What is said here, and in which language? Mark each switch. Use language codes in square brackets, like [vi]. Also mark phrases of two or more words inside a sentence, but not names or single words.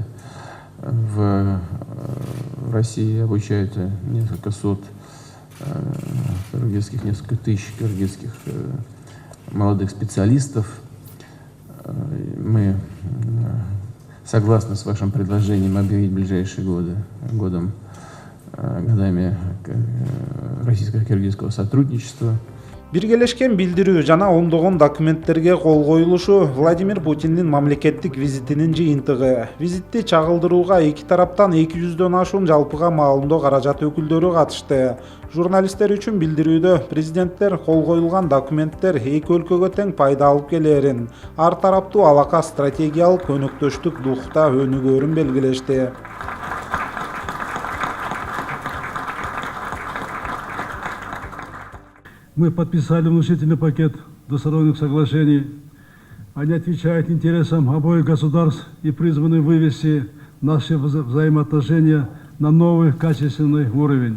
[ru] В России обучается несколько тысяч кыргызских молодых специалистов. Мы согласны с вашим предложением объявить ближайшие годами российско-кыргызского сотрудничества. [ky] Биргелешкен билдирүү жана ондогон документтерге кол коюлушу Владимир Путиндин мамлекеттик визитинин жыйынтыгы. Визитти чагылдырууга эки тараптан 200дөн ашуун жалпыга маалымдоо каражат өкүлдөрү катышты. Журналисттер үчүн билдирүүдө президенттер кол коюлган документтер эки өлкөгө тең пайда алып келерин, ар тараптуу алака стратегиялык өнөктөштүк духта өнүгөөрүн белгилешти. [ru] Мы подписали внушительный пакет двусторонних соглашений. Они отвечают интересам обоих государств и призваны вывести наши взаимоотношения на новый качественный уровень.